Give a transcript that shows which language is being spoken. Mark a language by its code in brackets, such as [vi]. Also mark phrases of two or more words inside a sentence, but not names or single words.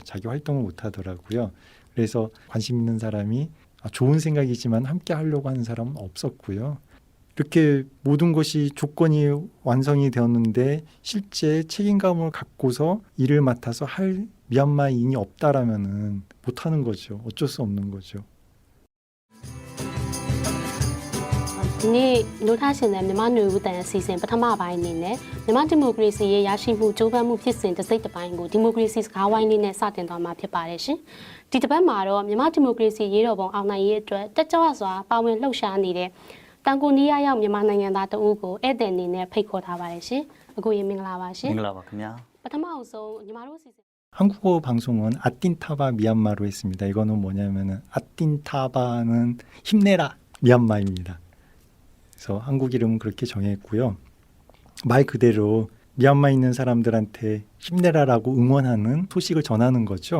[ko] 자기 활동을 못하더라고요. 그래서 관심 있는 사람이, 좋은 생각이지만 함께 하려고 하는 사람은 없었고요. 이렇게 모든 것이 조건이 완성이 되었는데 실제 책임감을 갖고서 일을 맡아서 할 미얀마인이 없다라면은 못하는 거죠. 어쩔 수 없는 거죠. [my] ဒီနေ့နိုးထားရှင်တဲ့မြန်မာ့ຫນွေဦးတန်အစီအစဉ်ပထမပိုင်းအနေနဲ့မြန်မာဒီမိုကရေစီရဲ့ရရှိမှုကြိုးပမ်းမှုဖြစ်စဉ်တစ်စိတ်တစ်ပိုင်းကိုဒီမိုကရေစီစကားဝိုင်းလေးနဲ့စတင်သွားမှာဖြစ်ပါတယ်ရှင်။ဒီတစ်ပတ်မှာတော့မြန်မာဒီမိုကရေစီရေးတော်ပုံအောင်နိုင်ရေးအတွက်တက်ကြွစွာပါဝင်လှုပ်ရှားနေတဲ့တန်ကိုနီးယားရောက်မြန်မာနိုင်ငံသားတဦးကိုဧည့်သည်အနေနဲ့ဖိတ်ခေါ်ထားပါတယ်ရှင်။အခုရေမင်္ဂလာပါရှင် မင်္ဂလာပါခင်ဗျာ ။ပထမအဆုံးညီမတို့အစီအစဉ် [ko] 한국어 방송은 아틴타바 미얀마로 했습니다. 이거는 뭐냐면은 아틴타바는 힘내라 미얀마입니다. 그래서 한국 이름은 그렇게 정했고요. 말 그대로 미얀마에 있는 사람들한테 힘내라라고 응원하는 소식을 전하는 거죠.